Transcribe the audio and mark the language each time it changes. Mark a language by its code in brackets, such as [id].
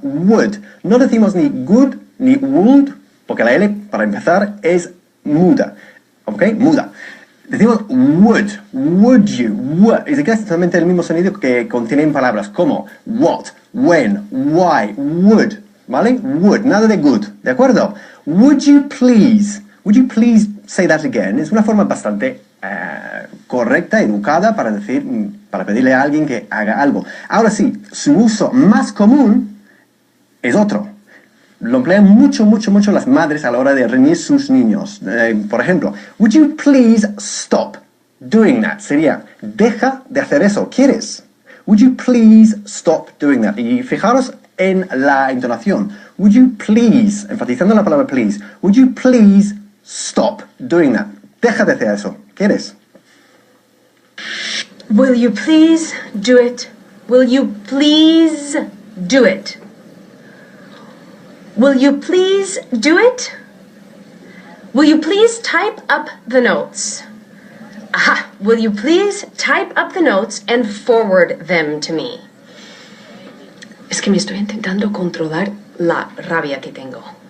[es] Would. No decimos ni good ni would, porque la L, para empezar, es muda. ¿Ok? Muda. Decimos [en] would. Would you. Would. [es] Es exactamente el mismo sonido que contienen palabras como what, when, why, would. ¿Vale? Would, nada de good, ¿de acuerdo? [en] Would you please say that again? [es] Es una forma bastante correcta, educada para pedirle a alguien que haga algo. Ahora sí, su uso más común es otro. Lo emplean mucho las madres a la hora de reñir sus niños. Por ejemplo, [en] would you please stop doing that? [es] Sería, deja de hacer eso, ¿quieres? [en] Would you please stop doing that? [es] Y fijaros en la entonación. [en] Would you please, [es] enfatizando la palabra [en] please, would you please stop doing that? [es] Deja de hacer eso. ¿Quieres? [en] Will you please do it? Will you please do it? Will you please do it? Will you please type up the notes? Aha! Will you please type up the notes and forward them to me? [es] Es que me estoy intentando controlar la rabia que tengo.